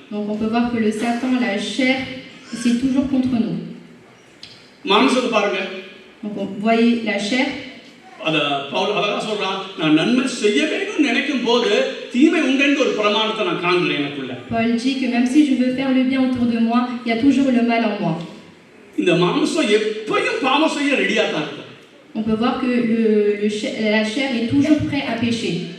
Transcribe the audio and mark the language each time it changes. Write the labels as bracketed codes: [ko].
[fr] Donc on peut voir que le Satan, la chair, c'est toujours contre nous. [ta] மாமிசத்தை பாருங்க. [fr] Donc vous voyez la chair. [ta] அத பவுல் அழகா சொல்றான், நான் நன்மை செய்ய வேண்டும் நினைக்கும் போது தீமை உண்டென்று ஒரு பிரமாணத்தை நான் காண்கிறேன் எனக்குள்ள. [fr] Paul dit que même si je veux faire le bien autour de moi, il y a toujours le mal en moi. [ta] இந்த மாமிசம் எப்பவும் பாவம் செய்ய ரெடியா தான் இருக்கும். [fr] On peut voir que la chair est toujours prêt à pécher.